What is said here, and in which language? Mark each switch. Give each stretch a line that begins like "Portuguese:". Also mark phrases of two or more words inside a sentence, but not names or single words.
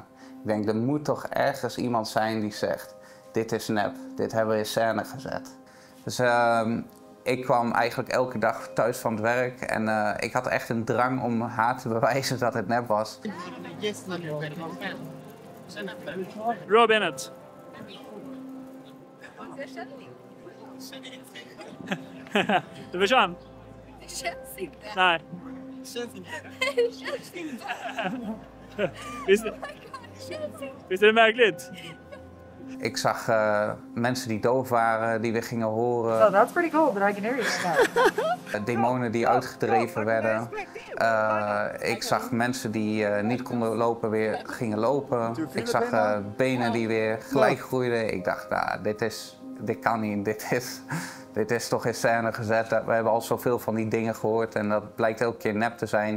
Dutch: Ik denk, er moet toch ergens iemand zijn die zegt, dit is nep. Dit hebben we in scène gezet. Dus ik kwam eigenlijk elke dag thuis van het werk en ik had echt een drang om haar te bewijzen dat het nep was. Rob Bennett.
Swedish: Du vill köra? Det känns inte. Nej. Visst är det märkligt?
Dutch: Ik zag mensen die doof waren, die weer gingen horen.
English: Oh, that's pretty cool, but I can hear you.
Dutch: Demonen die uitgedreven werden. Ik zag mensen die niet konden lopen, weer gingen lopen. Ik zag benen die weer gelijk groeiden. Ik dacht, nou, dit kan niet. Dit is toch in scène gezet. We hebben al zoveel van die dingen gehoord en dat blijkt elke keer nep te zijn.